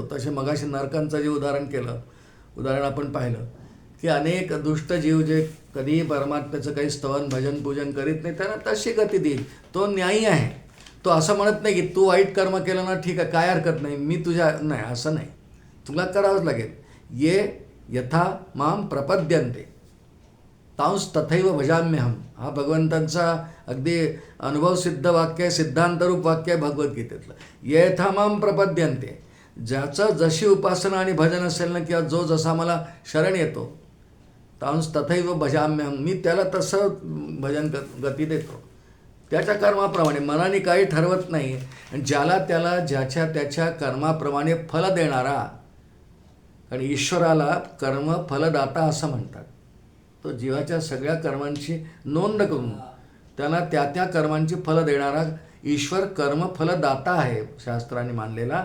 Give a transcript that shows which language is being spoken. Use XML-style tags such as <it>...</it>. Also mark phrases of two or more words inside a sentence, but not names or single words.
<mr>तसे मगाशी नरकांचं जे उदाहरण आपण पाहिलं की अनेक दुष्ट जीव जे कधीही परमात्म्याचं काही स्तवन भजन पूजन करीत नाही, त्यांना तशी गती देईल. तो न्यायी आहे. तो असं म्हणत नाही की तू वाईट कर्म केलं ना, ठीक आहे, काय हरकत नाही, मी तुझ्या नाही, असं नाही, तुला करावंच लागेल.</mr> <sa>ये यथा माम प्रपद्यन्ते तांस तथैव भजाम्यहम,</sa> <mr>हा भगवंतांचा अगदी अनुभवसिद्ध वाक्य आहे, सिद्धांतरूप वाक्य आहे भगवद्गीतेतलं.</mr> <sa>ये यथा माम प्रपद्यन्ते,</sa> <mr>ज्याचं जशी उपासना आणि भजन असेल ना, किंवा जो जसा मला शरण येतो,</mr> <sa>तांस तथैव भजाम्यहम,</sa> <mr>मी त्याला तसं भजन गती देतो, त्याच्या कर्माप्रमाणे. मनाने काही ठरवत नाही. आणि ज्याला त्याला ज्याच्या त्याच्या कर्माप्रमाणे फल देणारा, कारण ईश्वराला कर्म फलदाता असं म्हणतात. तो जीवाच्या सगळ्या कर्मांची नोंद करून त्याला त्या कर्मांची फलं देणारा ईश्वर कर्मफलदाता आहे शास्त्राने मानलेला.</mr>